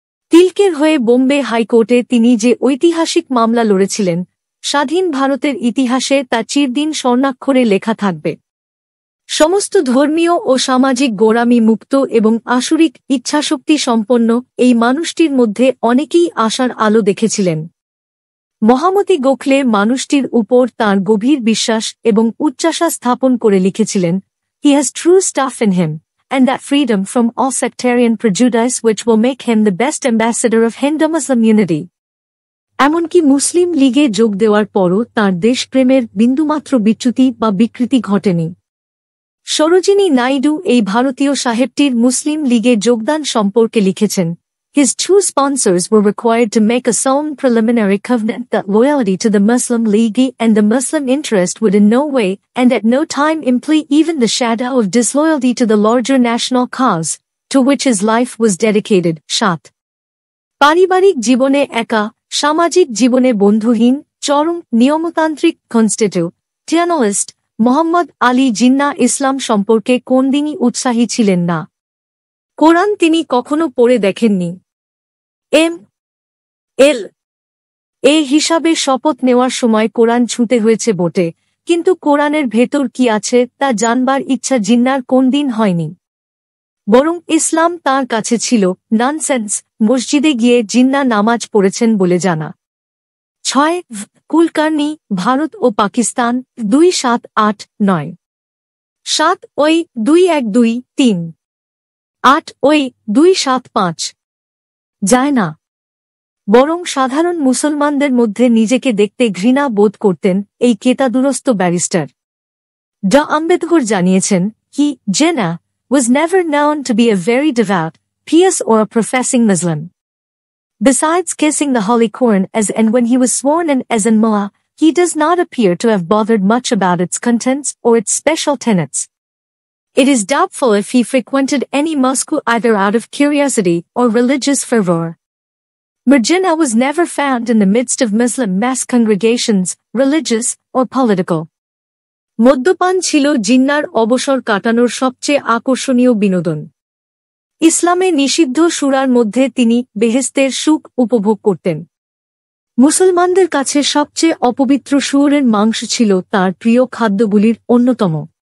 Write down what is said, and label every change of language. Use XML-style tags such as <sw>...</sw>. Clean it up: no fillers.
<bn>তিলকের হয়ে বোম্বে হাইকোর্টে তিনি যে ঐতিহাসিক মামলা লড়েছিলেন, স্বাধীন ভারতের ইতিহাসে তা চিরদিন স্বর্ণাক্ষরে লেখা থাকবে। সমস্ত ধর্মীয় ও সামাজিক গোঁড়ামি মুক্ত এবং আসুরিক ইচ্ছাশক্তি সম্পন্ন এই মানুষটির মধ্যে অনেকেই আশার আলো দেখেছিলেন। মহামতি গোখলে মানুষটির উপর তাঁর গভীর বিশ্বাস এবং উচ্চাশা স্থাপন করে লিখেছিলেন,</bn> <en>"He has true stuff in him, and that freedom from all sectarian prejudice which will make him the best ambassador of Hindu-Muslim unity."</en> <bn>এমনকি মুসলিম লীগে যোগ দেওয়ার পরও তাঁর দেশপ্রেমের বিন্দুমাত্র বিচ্যুতি বা বিকৃতি ঘটেনি। সরোজিনী নাইডু এই ভারতীয় সাহেবটির মুসলিম লীগে যোগদান সম্পর্কে লিখেছেন,</bn> <en>"His true sponsors were required to make a solemn preliminary covenant that loyalty to the Muslim League and the Muslim interest would in no way and at no time imply even the shadow of disloyalty to the larger national cause, to which his life was dedicated." 7.</en> <bn>পারিবারিক জীবনে একা, সামাজিক জীবনে বন্ধুহীন, চরম নিয়মতান্ত্রিক কনস্টিটিউশনালিস্ট মোহাম্মদ আলী জিন্নাহ ইসলাম সম্পর্কে কোনদিনই উৎসাহী ছিলেন না। কোরআন তিনি কখনো পড়ে দেখেননি। এ হিসাবে শপথ নেওয়ার সময় কোরআন ছুঁতে হয়েছে বটে, কিন্তু কোরআনের ভেতর কি আছে তা জানবার ইচ্ছা জিন্নাহর কোনদিন হয়নি। বরং ইসলাম তাঁর কাছে ছিল ননসেন্স। মসজিদে গিয়ে জিন্নাহ নামাজ পড়েছেন বলে জানা। 6. কুলকার্নি, ভারত ও পাকিস্তান, 2-7-8-9। 7 ওই 2-1-2-3। 8 ওই 2-7-5। যায় না। বরং সাধারণ মুসলমানদের মধ্যে নিজেকে দেখতে ঘৃণা বোধ করতেন এই কেতাদুরস্ত ব্যারিস্টার। ড আম্বেদকর জানিয়েছেন,</bn> <en>"He, Jinnah, was never known to be a very devout, pious or a professing Muslim. Besides kissing the Holy Quran as and when he was sworn in as an mullah, he does not appear to have bothered much about its contents or its special tenets. It is doubtful if he frequented any mosque either out of curiosity or religious fervor. Jinnah was never found in the midst of Muslim mass congregations, religious or political."</en> <bn>মদ্যপান ছিল জিন্নাহর অবসর কাটানোর সবচেয়ে আকর্ষণীয় বিনোদন। ইসলামে নিষিদ্ধ সুরার মধ্যে তিনি বেহেশতের সুখ উপভোগ করতেন। মুসলমানদের কাছে সবচেয়ে অপবিত্র শুয়োরের মাংস ছিল তাঁর প্রিয় খাদ্যগুলির অন্যতম।</bn>